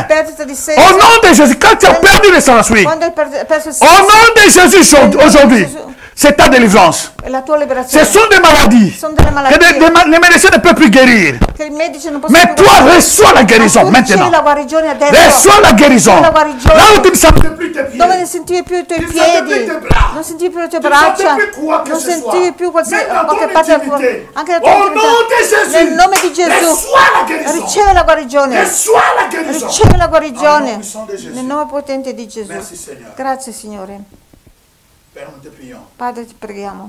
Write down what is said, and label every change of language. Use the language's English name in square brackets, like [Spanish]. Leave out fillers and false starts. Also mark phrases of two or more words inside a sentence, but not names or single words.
[French] Au nom de Jésus, quand tu as perdu les sensations, au nom de Jésus aujourd'hui, C'est ta délivrance. Ce sont des maladies que les médecins ne peuvent plus guérir. Mais toi, reçois la guérison maintenant. Reçois la guérison. Là où tu ne sentais plus tes pieds. [Italian] Dove non sentivi più i tuoi piedi, non sentivi più le tue braccia, non sentivi più qualche parte del tuo, anche la tua intimità. Nel nome di Gesù, riceve la guarigione. Riceve la guarigione. Nel nome potente di Gesù. Grazie, Signore. Padre, ti preghiamo.